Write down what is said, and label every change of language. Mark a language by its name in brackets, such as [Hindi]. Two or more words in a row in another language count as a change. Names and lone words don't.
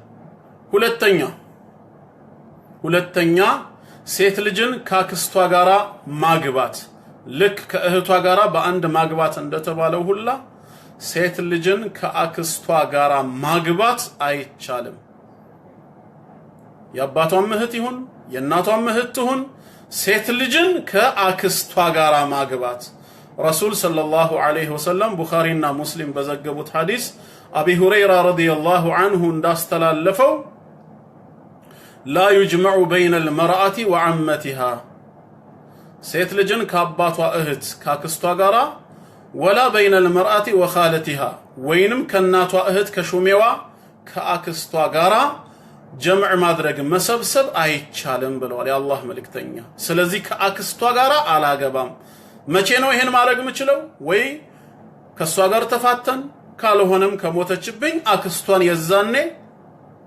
[Amharic] ሁለተኛ ሴት ልጅን ካክስቷ ጋራ ማግባት ልክ ከእህቷ ጋራ በአንድ ማግባት እንደተባለው ሁላ ሴት ልጅን ከአክስቷ ጋራ ማግባት አይቻልም የአባቷም እህት ይሁን የእናቷም እህት ይሁን ሴት ልጅን ከአክስቷ ጋራ ማግባት ረሱል [Arabic] صلى الله عليه وسلم [Amharic] ቡኻሪና ሙስሊም በዘገቡት ሐዲስ አቢ ሁረይራ [Arabic] رضي الله عنه [Amharic] እንዳስተላለፈው [Arabic] لا يجمع بين المرأة وعمتها [Amharic] ሴት ልጅን ከአባቷ እህት ካክስቷ ጋራ [Arabic] ولا بين المرأة وخالتها [Amharic] ወይንም ከናቷ እህት ከሹሜዋ ከአክስቷ ጋራ ጀምዕ ማድረግ መሰብሰብ አይቻልም ብለዋል የአላህ መልእክተኛ ስለዚህ ከአክስቷ ጋራ አላገባም መቼ ነው ይሄን ማድረግ የምችለው ወይ ከሷ ጋር ተፋተን ካልሆነም ከሞተችብኝ አክስቷን የዛኔ